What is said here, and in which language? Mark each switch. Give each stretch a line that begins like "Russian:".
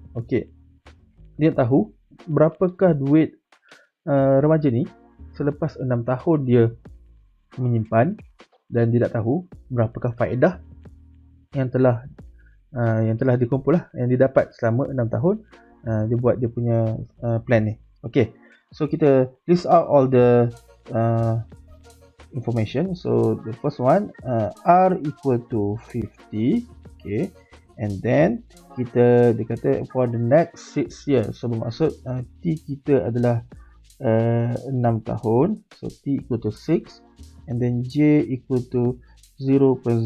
Malay: Okay, dia tahu berapakah duit remaja ni selepas 6 tahun dia menyimpan, dan dia tak tahu berapakah faedah yang telah dikumpul lah, yang didapat selama 6 tahun dia buat dia punya plan ni.
English: Okay, so kita list out all the information. So the first one, R equal to 50. Okay, and then
Malay: dia kata
English: for the next 6 years.
Malay: So bermaksud T kita adalah 6 tahun.
English: So T equal to 6, and then J equal to 0.08.